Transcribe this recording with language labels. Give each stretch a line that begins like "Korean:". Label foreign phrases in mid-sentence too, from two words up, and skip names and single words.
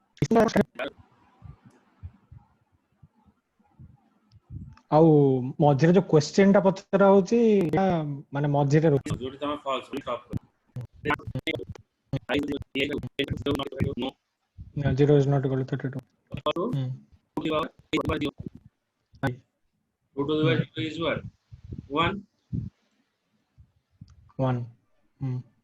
Odia: ଆଉ ମଝିରେ ଯୋଉ क्वेश्चन ଟା ପଚରା ହଉଛି ମାନେ ମଝିରେ ଯୋଉଠି ତମେ
English: false stop
Odia: କର। No.
English: 0 is not equal to 32. So, Hmm. 2 to the power 0. I. 2 to the power 0 is what? 1. 1. Hmm.